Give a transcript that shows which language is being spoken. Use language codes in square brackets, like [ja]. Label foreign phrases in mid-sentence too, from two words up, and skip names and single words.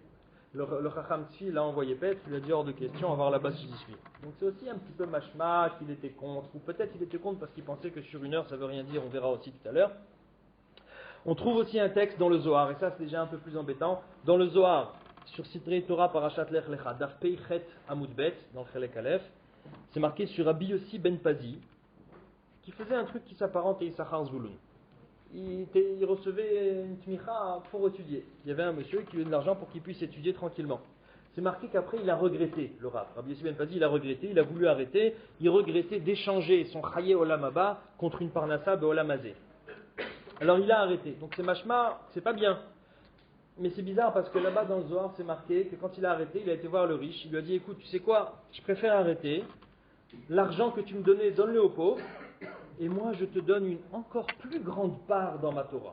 [fr] Le Chacham Tzvi l'a envoyé paître, il a dit hors de question, on va voir là-bas si j'y suis. Donc c'est aussi un petit peu mashma qu'il était contre, ou peut-être il était contre parce qu'il pensait que sur 1 heure ça veut rien dire, on verra aussi tout à l'heure. On trouve aussi un texte dans le Zohar, et ça c'est déjà un peu plus embêtant. Dans le Zohar, sur Sidrei Torah Parashat Lech Lecha, [he] דף פח עמוד ב, [fr] dans le [he] חלק א, [fr] c'est marqué sur Rabbi Yossi Ben Pazi, qui faisait un truc qui s'apparente à Issachar Zvouloun. Il recevait une tmicha pour étudier. Il y avait un monsieur qui lui donnait de l'argent pour qu'il puisse étudier tranquillement. C'est marqué qu'après il a regretté, le Rav. Rabbi Yossi Ben Pazi, il a regretté, il a voulu arrêter, il regrettait d'échanger son [he] חיי עולם הבא [fr] contre une [he] פרנסה בעולם הזה. [fr] Alors il a arrêté. Donc c'est mashma, c'est pas bien. Mais c'est bizarre parce que là-bas dans le Zohar c'est marqué que quand il a arrêté, il a été voir le riche, il lui a dit écoute, tu sais quoi, je préfère arrêter, l'argent que tu me donnais, donne-le aux pauvres, et moi je te donne une encore plus grande part dans ma Torah.